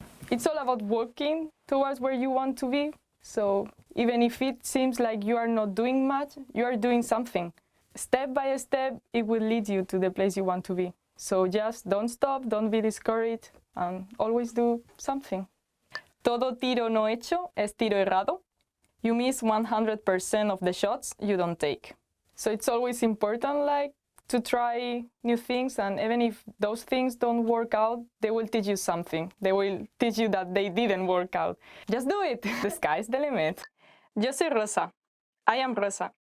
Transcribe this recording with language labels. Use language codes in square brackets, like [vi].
[en] It's all about working towards where you want to be. So even if it seems like you are not doing much, you are doing something. Step by step, it will lead you to the place you want to be. So just don't stop, don't be discouraged, and always do something. [es] Todo tiro no hecho es tiro errado. [en] You miss 100% of the shots you don't take. So it's always important like to try new things, and even if those things don't work out, they will teach you something. They will teach you that they didn't work out. Just do it. The sky's the limit. [es] Yo soy Rosa. [en] I am Rosa.